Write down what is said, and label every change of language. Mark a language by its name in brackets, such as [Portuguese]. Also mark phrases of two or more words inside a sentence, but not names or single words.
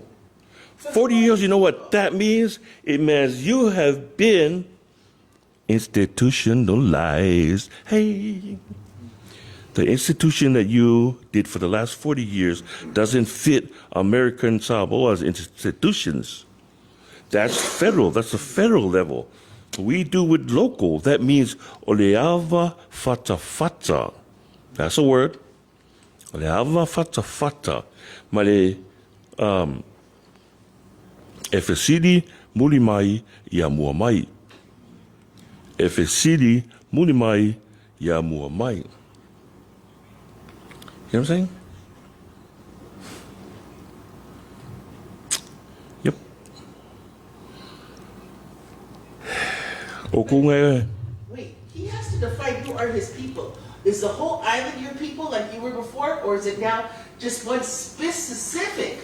[English] 40 years, you know what that means? It means you have been institutionalized. Hey. The institution that you did for the last 40 years doesn't fit American Samoa's institutions. That's federal. That's the federal level. We do it local. That means [Samoan] oleava fata fata. [English] That's a word. [Samoan] Oleava fata fata. Male efesidi mulimai ya muamai. Efesidi mulimai ya muamai. [English] You know what I'm saying? Yep. Wait, he has to define who are his people. Is the whole island your people like you were before, or is it now just one specific?